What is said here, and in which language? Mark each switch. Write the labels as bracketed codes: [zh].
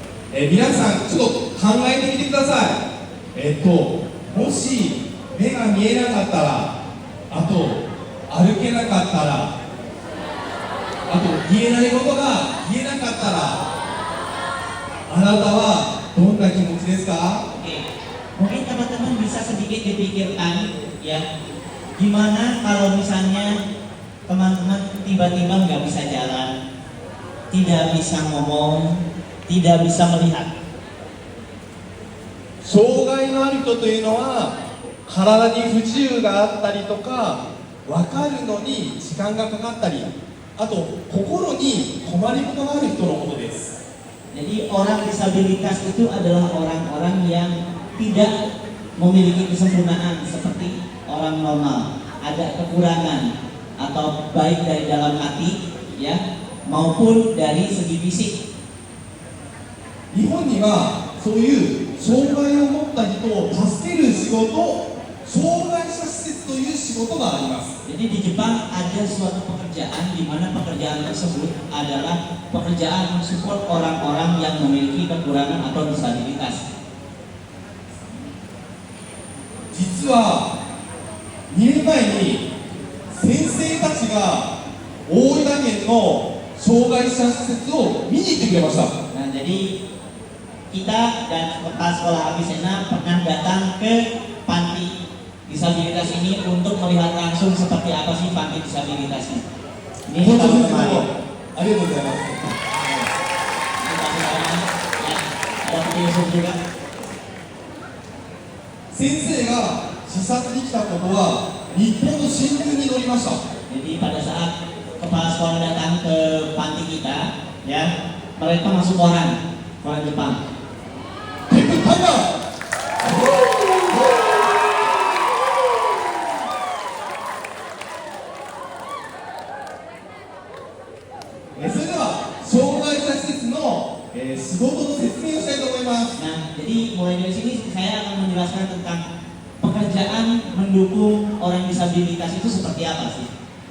[ja] Minasan, ちょっと考えてみてください。もし目が見えなかったら、あと歩けなかったら、あと言えないことが言えなかったら、あなたはどんな気持ちですか？ [id] Mungkin teman-teman bisa sedikit dipikirkan ya, gimana kalau misalnya teman-teman tiba-tiba nggak bisa jalan, tidak bisa ngomong, tidak bisa melihat. [ja] 障害のある人というのは体に不自由があったりとか、分かるのに時間がかかったり、あと心に困りごとがある人のことです。 [id] Jadi orang disabilitas itu adalah orang-orang yang tidak memiliki kesempurnaan seperti orang normal, ada kekurangan atau baik dari dalam hati ya maupun dari segi fisik. [ja] 日本にはそういう障害を持った人を助ける仕事、障害者施設という仕事があります。 [id] Jadi di Jepang ada suatu pekerjaan di mana pekerjaan tersebut adalah pekerjaan mensupport orang-orang yang memiliki kekurangan atau disabilitas. [ja] 実は2年前に先生たちが大分県の障害者施設を見に行ってくれました。 [id] Nah, jadi kita dan kepala sekolah Avicenna pernah datang ke panti disabilitas ini untuk melihat langsung seperti apa sih panti disabilitas ini. Ini tahun kemarin. [ja] ありがとうございます。 [id] Ini tahun kemarin ya, ada penyusun juga. [ja] 先生が視察に来たことは日本の新聞に載りました。 [id] Jadi pada saat kepala sekolah datang ke panti kita, ya, mereka masuk koran Jepang. テップタイガー。 [ja] それでは障害者施設の仕事の説明をしたいと思います。 [id] Nah, jadi mulai dari sini saya akan menjelaskan tentang pekerjaan mendukung orang disabilitas itu seperti apa sih?